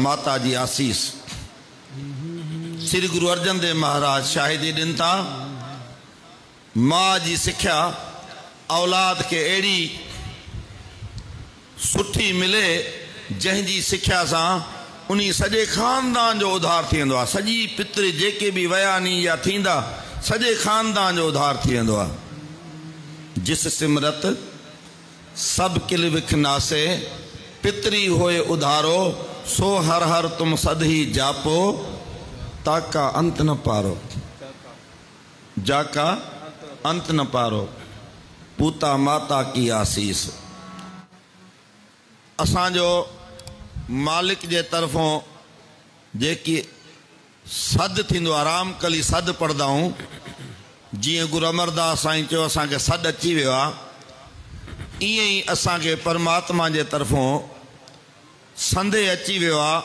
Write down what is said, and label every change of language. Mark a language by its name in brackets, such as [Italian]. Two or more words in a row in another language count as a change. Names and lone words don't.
[Sindhi] माता जी आसीस श्री गुरु अर्जन देव महाराज शाहिदी ॾिन था, मां जी सिख्या औलाद के अहिड़ी सुठी मिले जंहिंजी सिख्या सां उन्ही सॼे ख़ानदान जो उधार थी वेंदो आहे। सॼी पितरी जेके भी वया नी या थींदा सॼे ख़ानदान जो उधार थी वेंदो आहे। [Punjabi] ਜਿਸ ਸਿਮਰਤ ਸਭ ਕਿਲ ਵਿਖਨਾਸੇ, ਪਿਤਰੀ ਹੋਏ ਉਧਾਰੋ, ਸੋ ਹਰਿ ਹਰਿ ਤੁਮ ਸਦਹੀ ਜਾਪੋ, ਤਾਕਾ ਅੰਤ ਨ ਪਾਰੋ, ਜਾਕਾ ਅੰਤ ਨ ਪਾਰੋ, ਪੂਤਾ ਮਾਤਾ ਕੀ ਆਸੀਸ। [Sindhi] असांजो मालिक जे तरफों जेकी सद थींदो आहे, राम कली सद पढ़ंदा आहियूं, जीअं गुरु अमरदास साईं चयो असांखे सद अची वियो आहे, ईअं ई असांखे परमात्मा जे तरफों संदे अची वियो आहे।